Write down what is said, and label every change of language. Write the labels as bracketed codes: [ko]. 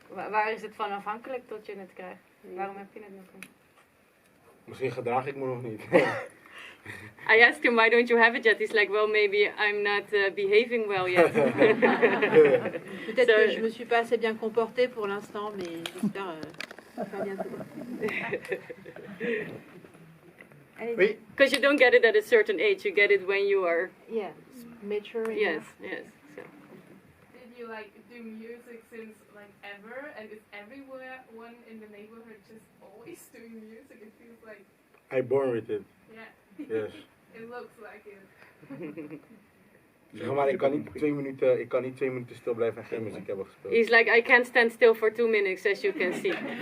[nl] Waar is het van afhankelijk tot je het krijgt? Waarom heb je het nog niet? Misschien gedraag ik me nog niet. [en] I asked him, why don't you have it yet? He's like, well, maybe I'm not behaving well yet. [fr] Peut-être So- que je me suis pas assez bien comportée pour l'instant, mais j'espère faire bientôt. Oui. [en] Because you don't get it at a certain age, you get it when you are, Yeah, mature. yes, yes. So. Did you like do music since like ever? And is everyone in the neighborhood just always doing music? It feels like, I born with it. yeah, Yes. it looks like it. [nl] Zeg maar, ik kan niet 2 minuten stil blijven en geen muziek hebben gespeeld. [en] He's like, I can't stand still for 2 minutes, as you can see.